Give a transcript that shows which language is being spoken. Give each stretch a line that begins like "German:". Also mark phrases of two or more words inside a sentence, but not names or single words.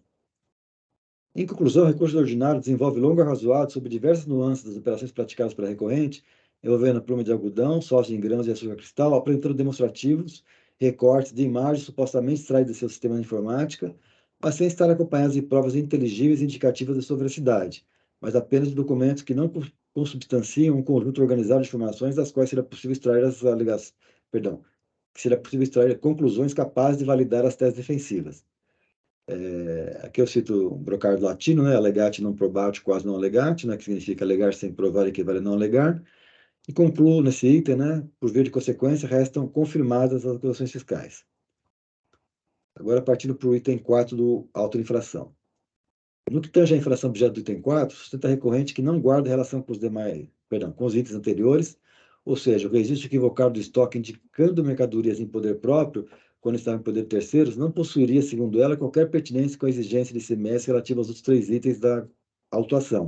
Portuguese: Em conclusão, o recurso ordinário desenvolve longo arrazoado sobre diversas nuances das operações praticadas pela recorrente, envolvendo pluma de algodão, soja em grãos e açúcar cristal, apresentando demonstrativos, recortes de imagens supostamente extraídas de seu sistema de informática, mas sem estar acompanhados de provas inteligíveis e indicativas de sua veracidade, mas apenas de documentos que não consubstanciam um conjunto organizado de informações das quais será possível extrair que será possível extrair conclusões capazes de validar as teses defensivas. Aqui eu cito um brocário latino, né?
Latin: Allegati non probati, quasi non allegati,
Portuguese: né? Que significa alegar sem provar equivale a não alegar. E concluo nesse item, né? Por via de consequência, restam confirmadas as acusações fiscais. Agora, partindo para o item 4 do auto-infração. No que tange a infração objeto do item 4, sustenta recorrente que não guarda relação com com os itens anteriores, ou seja, o registro equivocado do estoque indicando mercadorias em poder próprio, quando estava em poder de terceiros, não possuiria, segundo ela, qualquer pertinência com a exigência de ICMS relativa aos outros 3 itens da autuação.